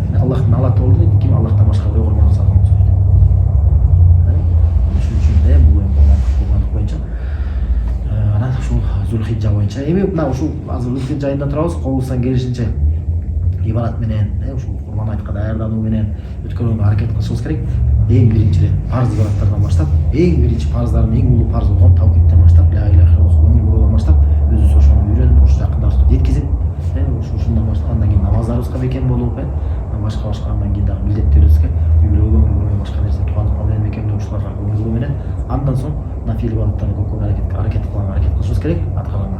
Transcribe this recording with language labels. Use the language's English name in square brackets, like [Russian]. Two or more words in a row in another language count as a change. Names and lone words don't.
[Kyrgyz] Аллахтын алаты болду дейт, ким Аллахтан башка бирөө курмандык чалган болсо дейт. Ошон үчүн да бул курмандык боюнча анан ушул Зулхиджа боюнча эми мына ушул азыр Зулхиджа айында турабыз, колубуздан келишинче ибадат менен, ушул курман айткан даярдануу менен өткөрүүгө аракет кылышыбыз керек. Эң биринчиден парз ибадаттардан баштап, эң биринчи парздардын эң улуу парз болгон тавхидтен баштап, [Arabic] لا إله إلا الله [Kyrgyz] көңүл буруудан баштап, өзүбүз ошону үйрөнүп, ошо жакындаштыкты жеткизип, ушундан баштап андан кийин намаздарыбызга бекем болуп, башка андан кийин дагы милдеттерибизге үй бүлөгө көңүл буруу, башка нерсе туугандыкка менен бекемдөө ушуларга көңүл буруу менен андан соң нафил ибадаттарды көп аракет кылышыбыз керек аткарганга.